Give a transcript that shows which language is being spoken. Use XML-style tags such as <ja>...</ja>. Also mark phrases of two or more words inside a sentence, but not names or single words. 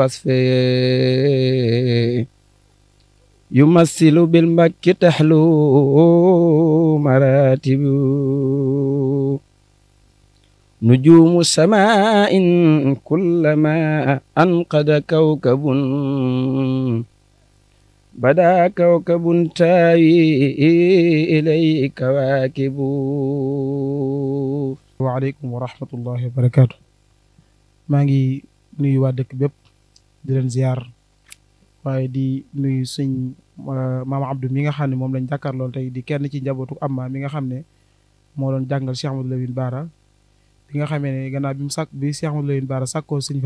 <ar>وصفه يمثل بالمك تحلو مراتب نجوم السماء كلما أنقذ كوكب بدا كوكب تاوي إليه كواكب. وعليكم ورحمة الله وبركاته.</ar> <wo>maa ngi nuyu waa dëkk bépp di leen ziar waaye di nuyu sëñ maam Abdou mi nga xam ne moom lañ jàkkaarlool tey di kenn ci njabootu Amma mi nga xam ne moo doon jàngal Cheikh Amadou Lamine Bara bi nga xamee ne gannaaw bi Cheikh Amadou Lamine Bara sàkkoo sëñ</wo>